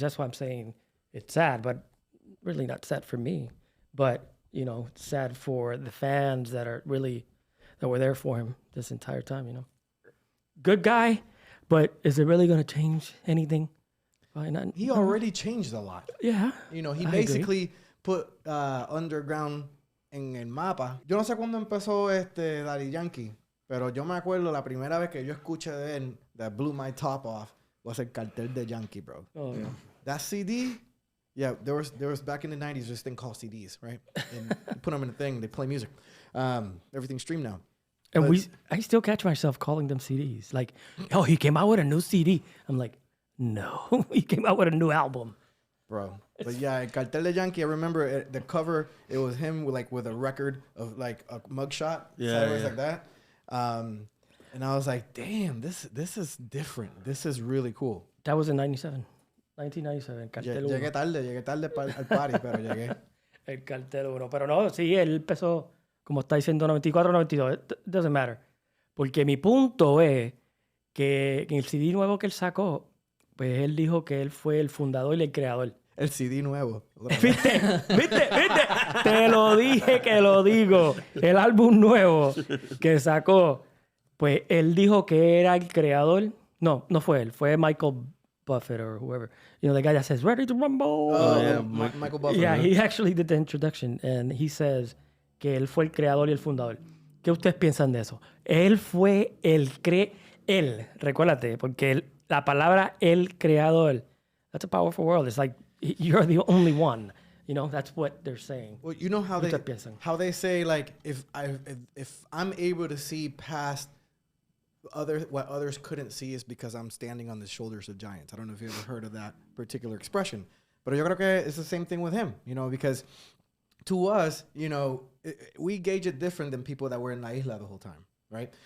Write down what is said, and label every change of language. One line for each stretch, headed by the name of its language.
English: That's why I'm saying it's sad, but really not sad for me. But, it's sad for the fans that were there for him this entire time, Good guy, but is it really going to change anything? Probably not. He already changed a lot. Yeah. He basically put underground
Spanish: en el mapa. Yo no sé cuándo empezó Daddy Yankee, pero yo me acuerdo la primera vez que yo escuché de él
English: that blew my top off was
Spanish: el cartel de Yankee, bro.
English: Oh, yeah. That CD, yeah, there was back in the 90s this thing called CDs, right? And you put them in a thing, they play music. Everything's streamed now. And I still catch myself calling them CDs. Like, oh, he came out with a new CD. I'm like, no, he came out with a new album. Bro. But yeah, el cartel de Yankee, I remember the cover, it was him with a record of like a mugshot. Yeah. Like that. And I was like, damn, this is different. This is really cool. That was in 1997. Cartel
Spanish: Llegué tarde al party, pero llegué. El Cartel 1. Pero no, sí, él empezó, como está diciendo, 94, 92.
English: It doesn't matter.
Spanish: Porque mi punto es que en el CD nuevo que él sacó, pues él dijo que él fue el fundador y el creador. El CD nuevo. ¿Viste? Te lo dije que lo digo. El álbum nuevo que sacó, pues él dijo que era el creador. No fue él. Fue Michael Buffett
English: or whoever. The guy that says, ready to rumble. Oh, yeah. Michael Buffett. Yeah, he actually did the introduction. And he says
Spanish: que él fue el creador y el fundador. ¿Qué ustedes piensan de eso? Él fue él, recuérdate, porque la palabra el creador,
English: that's a powerful word. It's like, you're the only one. You know, that's what they're saying. Well, you know how they say, like, if I'm able to see past what others couldn't see is because I'm standing on the shoulders of giants. I don't know if you ever heard of that particular expression, but
Spanish: yo creo que
English: it's the same thing with him, you know, because to us, you know, we gauge it different than people that were in La Isla the whole time, right?